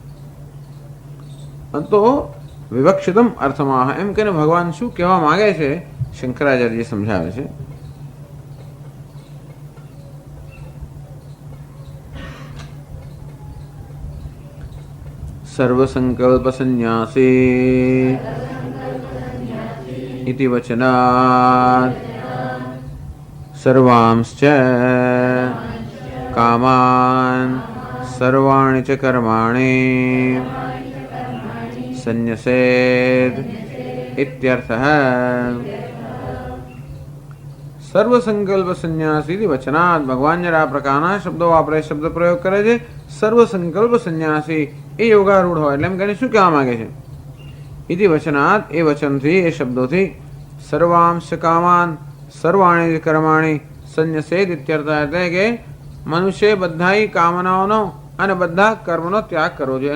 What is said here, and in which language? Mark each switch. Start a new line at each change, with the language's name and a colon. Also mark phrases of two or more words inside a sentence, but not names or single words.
Gujarati: તો વિવક્ષિતમ અર્થમાં એમ કહીને ભગવાન શું કહેવા માંગે છે શંકરાચાર્યજી સમજાવે છે.
Sanskrit: સર્વ સંકલ્પ સંન્યાસી इति वचनात् सर्वांश्च कामान् सर्वाणि च कर्माणि संन्यसेत् इत्यर्थः. સર્વ સંકલ્પ સંન્યાસી વચનાत्
Gujarati: ભગવાન જયારે આ પ્રકારના શબ્દો વાપરે, શબ્દ પ્રયોગ કરે છે
Sanskrit: સર્વ સંકલ્પ સંન્યાસી
Gujarati: એ યોગારૂઢ હોય એટલે એમ કહીને શું કહેવા માંગે છે?
Sanskrit: ઇતિ વચનાत्
Gujarati: એ વચનથી એ શબ્દોથી
Sanskrit: સર્વાંશ કામાન સર્વાણી કર્માણી સંન્યસેદ ઇત્યર્થ
Gujarati: એટલે કે મનુષ્ય બધા કામનાઓનો અને બધા કર્મનો ત્યાગ કરવો જોઈએ.